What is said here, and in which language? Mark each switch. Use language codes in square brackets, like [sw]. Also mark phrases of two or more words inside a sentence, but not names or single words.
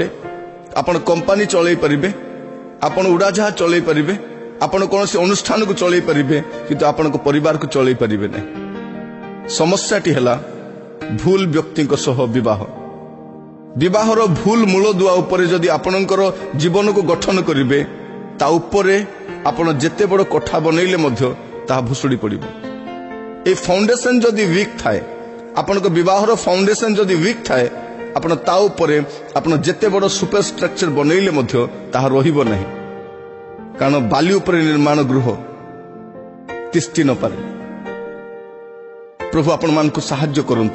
[or] ଆପଣ କମ୍ପାନୀ ଚଳେଇ ପାରିବେ, ଆପଣ ଉଡ଼ାଜାହାଜ ଚଳେଇ ପାରିବେ, ଆପଣ କୌଣସି ଅନୁଷ୍ଠାନକୁ ଚଳେଇ ପାରିବେ, କିନ୍ତୁ ଆପଣଙ୍କ ପରିବାରକୁ ଚଳେଇ ପାରିବେ ନାହିଁ। ସମସ୍ୟାଟି ହେଲା ଭୁଲ ବ୍ୟକ୍ତିଙ୍କ ସହ ବିବାହ। ବିବାହର ଭୁଲ ମୂଳଦୁଆ ଉପରେ ଯଦି ଆପଣଙ୍କର ଜୀବନକୁ ଗଠନ କରିବେ, ତା ଉପରେ ଆପଣ ଯେତେ ବଡ଼ କୋଠା ବନେଇଲେ ମଧ୍ୟ ତାହା ଭୁଷୁଡ଼ି ପଡ଼ିବ। ଏଇ ଫାଉଣ୍ଡେସନ ଯଦି ୱିକ୍ ଥାଏ, ଆପଣଙ୍କ ବିବାହର ଫାଉଣ୍ଡେସନ ଯଦି ୱିକ୍ ଥାଏ, ଆପଣ ତା ଉପରେ ଆପଣ ଯେତେ ବଡ଼ [en] super structure [or] ବନେଇଲେ ମଧ୍ୟ ତାହା ରହିବ ନାହିଁ। କାରଣ ବାଲି ଉପରେ ନିର୍ମାଣ ଗୃହ ତିଷ୍ଠି ନପାରେ। ପ୍ରଭୁ ଆପଣମାନଙ୍କୁ ସାହାଯ୍ୟ କରନ୍ତୁ।